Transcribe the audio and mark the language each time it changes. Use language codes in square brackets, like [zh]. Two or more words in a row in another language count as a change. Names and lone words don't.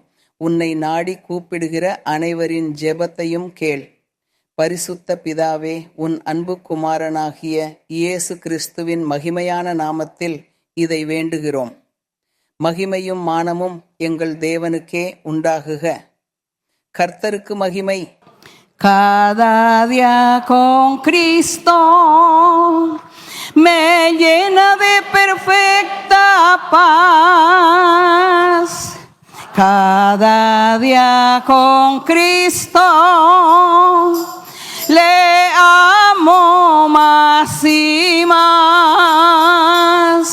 [ta] உன்னை நாடி கூப்பிடுகிற அனைவரின் ஜெபத்தையும் கேள். பரிசுத்த பிதாவே, உன் அன்பு குமாரனாகிய இயேசு கிறிஸ்துவின் மகிமையான நாமத்தில் இதை வேண்டுகிறோம். மகிமையும் மானமும் எங்கள் தேவனுக்கே உண்டாகுக. கர்த்தருக்கு மகிமை. [es] Cada día con Cristo me llena de perfecta paz. Cada día con Cristo le amo más y más.